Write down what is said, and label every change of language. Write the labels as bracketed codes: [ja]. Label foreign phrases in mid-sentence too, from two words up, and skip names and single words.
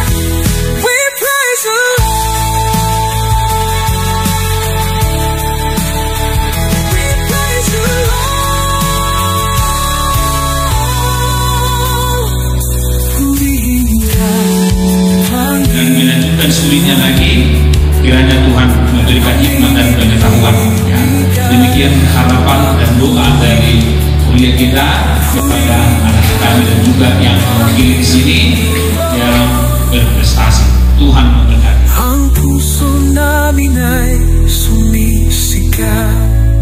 [en] We praise the Lord. We praise you, Lord. [id] Dan melanjutkan sulitnya lagi, kiranya Tuhan memberikan hikmat dan pengetahuan. Ya. Demikian harapan dan doa dari kuliah kita kepada anak kami dan juga yang mewakili di sini yang berprestasi. Tuhan memberkati. [tl] Ang puso namin ay sumisigaw.